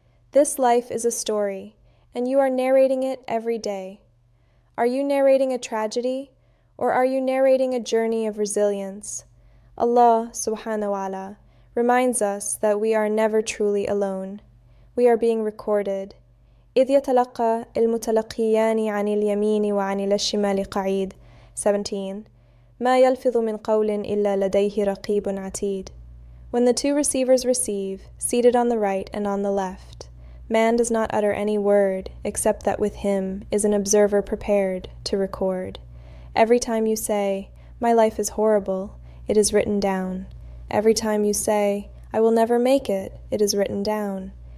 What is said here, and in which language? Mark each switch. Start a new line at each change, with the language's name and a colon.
English: This life is a story, and you are narrating it every day. Are you narrating a tragedy, or are you narrating a journey of resilience? Allah subhanahu wa ta'ala reminds us that we are never truly alone. We are being recorded.
Arabic: إذ يتلقى المتلقيان عن اليمين وعن الشمال قعيد 17. ما يلفظ من قول إلا لديه رقيب عتيد.
English: When the two receivers receive, seated on the right and on the left, man does not utter any word except that with him is an observer prepared to record. Every time you say, my life is horrible, it is written down. Every time you say, I will never make it, it is written down.